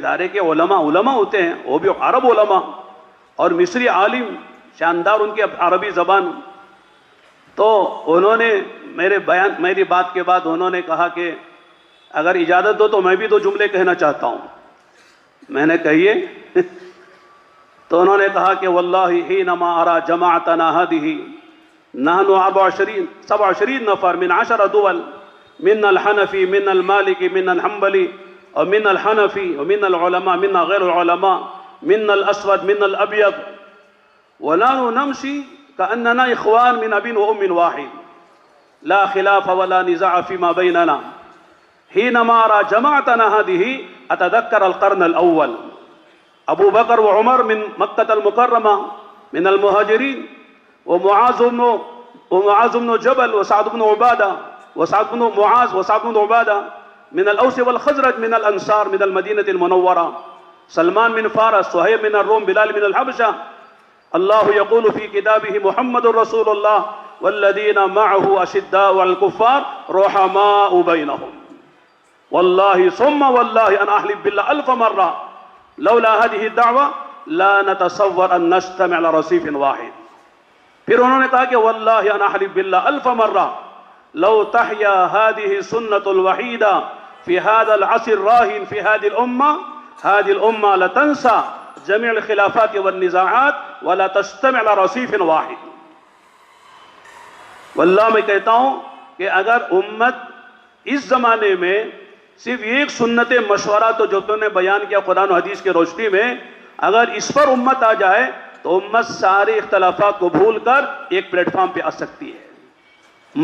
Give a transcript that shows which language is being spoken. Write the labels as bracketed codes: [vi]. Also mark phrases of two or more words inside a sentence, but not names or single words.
[ur] دائرے کے علما ہوتے ہیں، وہ بھی عرب علما، اور مصری عالم، شاندار ان کی عربی زبان. تو انہوں نے میری بات کے بعد انہوں نے کہا کہ اگر اجازت دو تو میں بھی 2 جملے کہنا چاہتا ہوں. میں نے کہیے تو انہوں نے کہا کہ [ar] والله حينما أرى جماعتنا هذه نحن 27 نفر من 10 دول من الحنفي من المالكي من الحنبلي اور من الحنفي اور من العلماء من غير العلماء من الأسود من الأبيض والآن نمشي كأننا إخوان من أب وأم واحد لا خلاف ولا نزاع فيما بيننا حينما أرى جماعتنا هذه أتذكر القرن الأول أبو بكر وعمر من مكة المكرمة من المهاجرين ومعاذ بن جبل وسعد بن عبادة وسعد بن معاذ وسعد بن عبادة من الأوس والخزرج من الأنصار من المدينة المنورة سلمان بن فارس صهيب بن الروم بلال بن الحبشة الله يقول في كتابه محمد رسول الله والذين معه أشداء على الكفار رحماء بينهم والله ثم والله أن أحلف بالله ألف مرة لولا هذه الدعوة لا نتصور أن نجتمع على رصيف واحد. [ur] پھر انہوں نے کہا کہ [ar] والله أن أحلف بالله ألف مرة لو تحيا هذه سنة الوحيدة في هذا العصر راهن في هذه الأمة لتنسى جميع الخلافات والنزاعات ولا تجتمع على رصيف واحد. [ur] واللہ میں کہتا ہوں کہ اگر امت اس زمانے میں صرف ایک سنت مشورہ تو جو تم نے بیان کیا قرآن حدیث کی روشنی میں، اگر اس پر امت آ جائے تو امت سارے اختلافات کو بھول کر ایک پلیٹ فارم پے آ سکتی ہے.